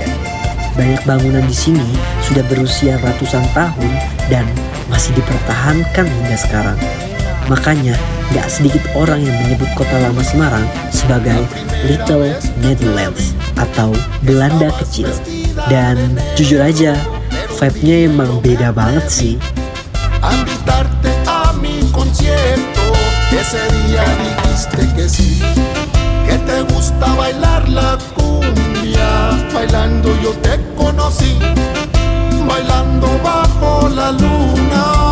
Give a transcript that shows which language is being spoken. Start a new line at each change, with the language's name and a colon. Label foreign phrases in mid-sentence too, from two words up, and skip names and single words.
Indonesian: Banyak bangunan di sini sudah berusia ratusan tahun dan masih dipertahankan hingga sekarang. Makanya gak sedikit orang yang menyebut Kota Lama Semarang sebagai Little Netherlands atau Belanda Kecil. Dan jujur aja, vibe-nya emang beda banget sih.
Spanish: Invitarte a mi concierto, ese día dijiste que sí, que te gusta bailar la cumbia, bailando yo te conocí, bailando bajo la luna.